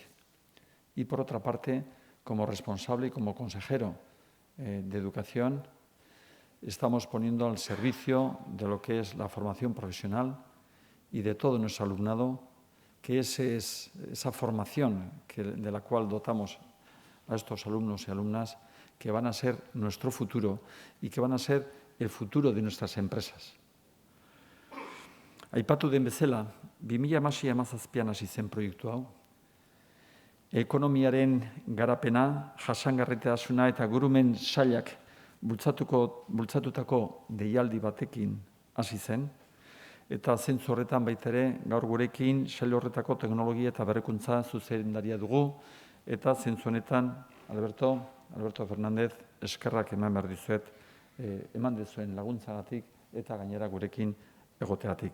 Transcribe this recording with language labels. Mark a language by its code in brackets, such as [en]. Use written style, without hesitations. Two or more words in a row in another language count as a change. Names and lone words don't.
[es] Y por otra parte, como responsable y como consejero de Educación, estamos poniendo al servicio de lo que es la formación profesional y de todo nuestro alumnado, que esa formación de la cual dotamos a estos alumnos y alumnas, que van a ser nuestro futuro y que van a ser el futuro de nuestras empresas. [eu] Aipatu den bezala, 2016-17 hasi zen proiektu hau. Ekonomiaren garapena, jasangarritasuna eta gurumen sailak bultzatutako deialdi batekin hasi zen, eta zentzu horretan baita ere gaur gurekin sail horretako teknologia eta berrikuntza zuzendaria dugu, eta zentzu honetan Alberto Fernández, eskerrak eman behar dizuet, eman dizuen laguntzagatik eta gainera gurekin egoteatik.